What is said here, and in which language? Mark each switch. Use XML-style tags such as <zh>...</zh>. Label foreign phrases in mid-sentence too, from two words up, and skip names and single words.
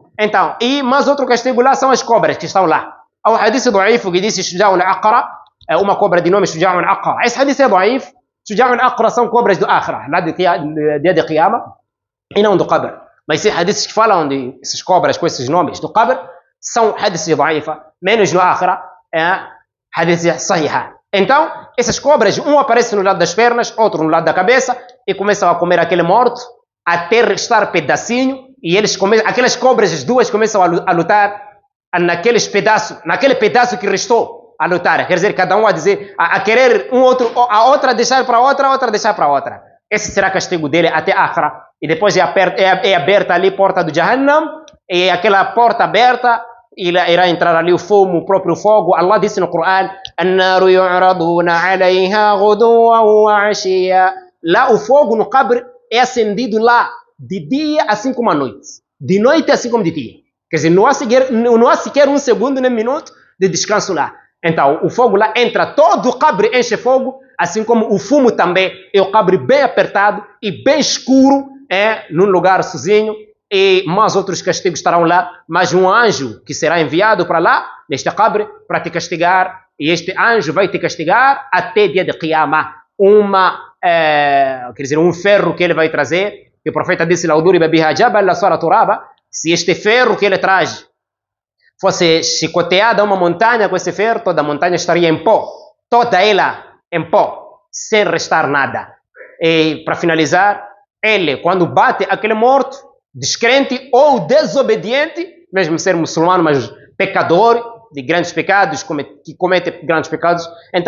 <pt>Então, e mais outro castigo lá são as cobras que estão lá. Há o hadith daif que diz Shuja'un Aqra, uma cobra de nome Shuja'un Aqra. Esse hadith é daif. Shuja'un Aqra são cobras do Akhira, lá do dia de Qiyamah, e não do Qabr. Mas esses hadiths que falam de essas cobras com esses nomes do Qabr, são hadiths daifa, menos no Akhira, hadiths sahiha. Então, essas cobras, um aparece no lado das pernas, outro no lado da cabeça, e começam a comer aquele morto, até restar pedacinho, e aquelas cobras, as duas, começam a lutar naquele pedaço que restou a lutar. Quer dizer, cada um a querer a outra deixar para outra, a outra deixar para outra. Esse será o castigo dele até Akhira. E depois é aberta ali a porta do Jahannam, e aquela porta aberta, irá entrar ali o fogo, o próprio fogo. Allah disse no Coran:</pt> <ar>"النار يعرضون عليها غدوا وعشيا."</ar> <pt>Lá o fogo no Qabr é acendido lá de dia assim como à noite, de noite assim como de dia. Quer dizer, não há sequer um segundo nem minuto de descanso lá. Então, o fogo lá entra, todo o Qabr enche fogo, assim como o fumo também. É o Qabr bem apertado e bem escuro, num lugar sozinho. E mais outros castigos estarão lá, mas um anjo que será enviado para lá, neste Qabr, para te castigar, e este anjo vai te castigar até dia de Qiyamah. Quer dizer, um ferro que ele vai trazer, que o profeta disse:</pt> <ar>"لو ضرب بها جبل لصار ترابا."</ar> <pt>Se este ferro que ele traz fosse chicoteada a uma montanha com esse ferro, toda a montanha estaria em pó, toda ela em pó, sem restar nada. E para finalizar, ele, quando bate aquele morto, descrente ou desobediente, mesmo ser muçulmano, mas pecador de grandes pecados, que comete grandes pecados, então</pt>